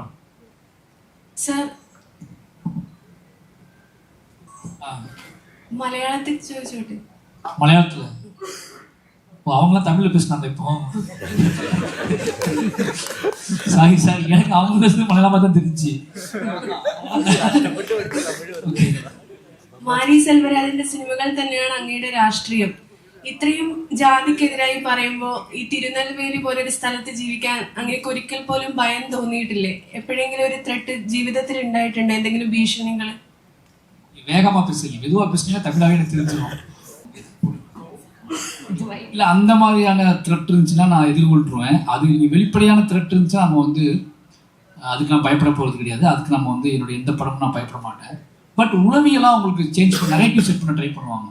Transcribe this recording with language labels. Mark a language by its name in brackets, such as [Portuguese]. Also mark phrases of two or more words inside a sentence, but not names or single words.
[Tamil] சார், மலையாளத்துக்கு ചോദിച്ചോട്ടെ? மலையாளத்துல அவங்களாம் தமிழ்ல பேசினாங்க. இப்போ சாரி எனக்கு அவங்க பேசுறது மலையாளமா தான் தெரிஞ்சு. [Malayalam] മാരി സെൽവരാജിന്റെ സിനിമകൾ തന്നെയാണ് അങ്ങയുടെ രാഷ്ട്രീയം. ഇത്രയും ജാതിക്കെതിരായി പറയുമ്പോൾ ഈ തിരുനെൽവേലി പോലൊരു സ്ഥലത്ത് ജീവിക്കാൻ അങ്ങേക്ക് ഒരിക്കൽ പോലും ഭയം തോന്നിയിട്ടില്ലേ? എപ്പോഴെങ്കിലും ഒരു ത്രെട്ട് ജീവിതത്തിൽ ഉണ്ടായിട്ടുണ്ട്, എന്തെങ്കിലും ഭീഷണികൾ? [Tamil] வேகமா பேசுறீங்க, மெதுவா பேசுனீங்கன்னா தமிழாவே எனக்கு தெரிஞ்சிடும். இல்லை, அந்த மாதிரியான த்ரெட் இருந்துச்சுன்னா நான் எதிர்கொள்றேன். அது வெளிப்படையான த்ரெட் இருந்துச்சுன்னா நம்ம வந்து அதுக்கு நான் பயப்பட போகிறது கிடையாது. அதுக்கு நம்ம வந்து என்னுடைய எந்த படமும் நான் பயப்பட மாட்டேன். பட் உளவியெல்லாம் அவங்களுக்கு சேஞ்ச் பண்ண [English] narrative set [Tamil] பண்ண ட்ரை பண்ணுவாங்க.